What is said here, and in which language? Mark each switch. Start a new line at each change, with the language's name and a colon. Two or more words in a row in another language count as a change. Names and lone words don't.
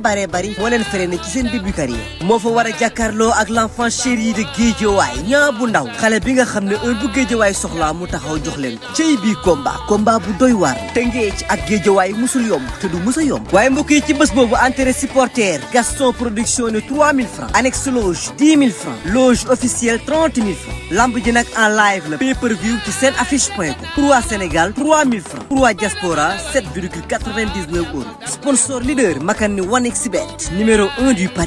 Wolof: moo leen freiné ci seen
French: début carrière
Wolof: moo fa war a jàkkaarloo ak
French: l'enfant chéri de Guédiawaye
Wolof: Niang bu ndaw xale bi nga xam ne heure bu Guédiawaye soxlaa mu taxaw jox leen ko cey bii combat bu doy waar Tëngéej ak Guédiawaye musul yomb te du musa yomb waaye mbokk yi ci bés boobu entrée supporter Gaston production ne
French: 3000 francs annexe loge 10 000 francs loge officielle 30 000 francs
Wolof: lamb ji nag
French: en live
Wolof: la pay-per-view ci seen affiche.com pour waa Sénégal 3000 francs pour waa diaspora 7,99 €.
French: Sponsor leader Makan ni 1xBet numéro 1 du Paris.